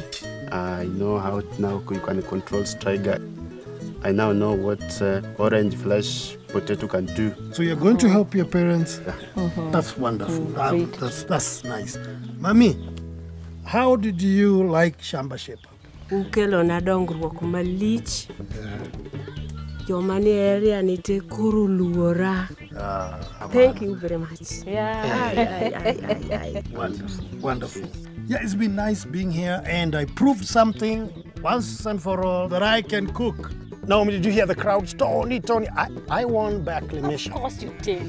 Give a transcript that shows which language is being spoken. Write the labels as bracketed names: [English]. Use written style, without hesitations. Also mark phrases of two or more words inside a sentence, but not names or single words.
[English] I know how now you can control Striga. I now know what orange flesh potato can do. So you're going to help your parents? Yeah. That's wonderful. That's nice. Mami, how did you like Shamba shape-up? [Luo (Kenya and Tanzania)] Ukelo na dongruok malich. Joma ni area ni te kuru luora. [English] Thank you very much. Yeah. Wonderful. Wonderful. Yeah, it's been nice being here, and I proved something once and for all that I can cook. Naomi, did you hear the crowds? Tony, I won by acclamation. Of course you did.